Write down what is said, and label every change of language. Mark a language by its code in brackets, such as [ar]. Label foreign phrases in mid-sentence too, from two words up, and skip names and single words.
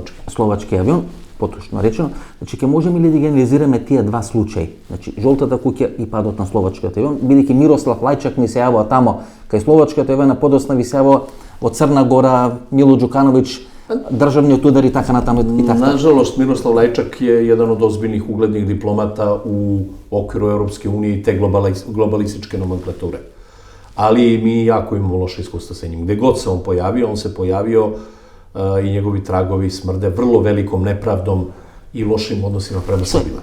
[mk] словачки авион. Поточно речено, значи ќе можеме ли да ги анализираме тие два случаи? Значи Жолтата куќа и падот на словачкиот авион, бидејќи Мирослав Лајчак ми се јавува тамо кај словачкиот авион, а подосна ви се јавува од Црна Гора, Мило Ѓукановиќ, државниот удар и така натаму и така. [sr] Nažalost, Miroslav Lajčak je jedan od ozbiljnih uglednih diplomata u okviru Europske unije i te globalističke nomenklature. ali mi jako imamo loše iskustva sa njim. Gde god se on se pojavio i njegovi tragovi smrde vrlo velikom nepravdom i lošim odnosima prema Srbima.